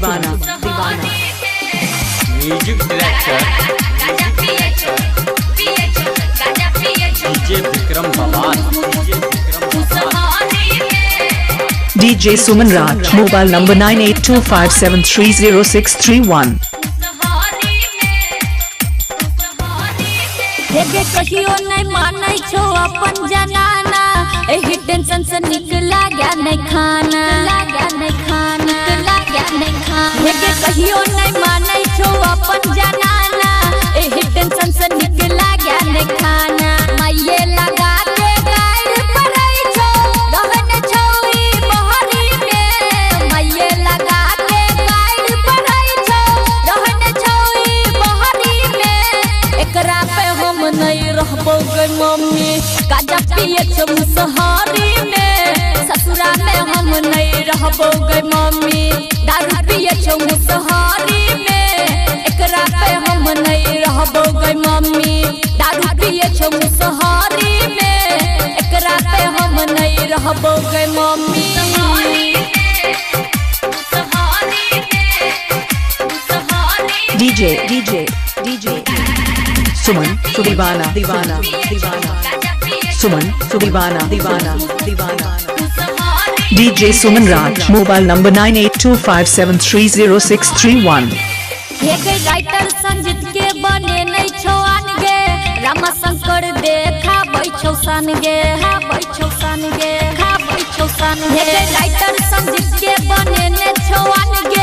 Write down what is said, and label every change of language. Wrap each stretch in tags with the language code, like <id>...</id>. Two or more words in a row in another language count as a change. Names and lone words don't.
<en>music director DJ विक्रम भवान DJ Suman Raj, mobile number 9825730631.</en> <mai>हेगे कहियो नहीं मानै छो अपन जनाना। एही टेंशन से निकला गया नहीं खाना हेगे कहियो नहीं मानै छो अपन जनाना। एही टेंशन से निकला गया नहीं खाना। माये लगा के गाइड परै छो रहन छौ ई बहरी में। माये लगा के गाइड परै छो रहन छौ ई बहरी में। एकरा पे हम नहीं रहबो गे मम्मी गाजा पिए छो मुसहरी में। ससुरा में हम नहीं रहबो गे मम्मी दारू पिए छो मुसहरी में। एकरा पे हम नहीं रहबो गे मम्मी दारू पिए छो मुसहरी में। एकरा पे हम नहीं रहबो गे मम्मी।</mai> <en>DJ Suman Sudiwana Suman Sudiwana DJ Suman Raj, mobile number 9825730631.</en> <mai>हेगे राइटर संजीत के बने नहीं छो आनगे। रामा शंकर देखा बैठो सानगे हेगे राइटर संजीत के बने नहीं छो आनगे।</mai>